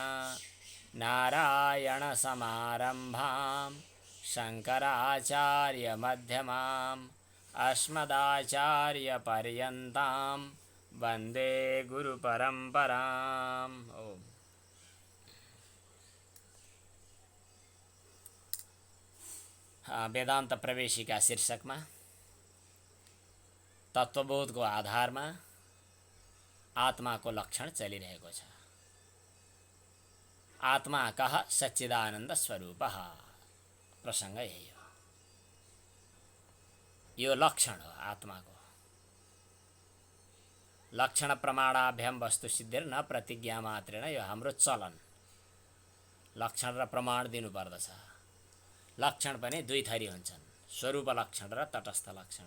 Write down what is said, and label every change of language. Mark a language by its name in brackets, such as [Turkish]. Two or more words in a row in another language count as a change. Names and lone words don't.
[Sanskrit] नारायणसमारम्भां शङ्कराचार्यमध्यमाम् अस्मदाचार्यपर्यन्तां वन्दे गुरुपरम्पराम्। [Nepali] ओम वेदांत प्रवेशिका शीर्षकमा तत्त्वबोधको आधारमा आत्माको लक्षण चलिरहेको छ। [Sanskrit] आत्मा कः सच्चिदानन्द स्वरूपः [Nepali] प्रसङ्ग यही हो। यो लक्षण हो आत्माको। [Sanskrit] लक्षण प्रमाणाभ्याम वस्तु सिद्धिर्न प्रतिज्ञा मात्रेण [Nepali] यो हाम्रो चलन। लक्षण र प्रमाण दिनुपर्दछ। लक्षण पनि दुई थरी हुन्छन्, स्वरूप लक्षण र तटस्थ लक्षण।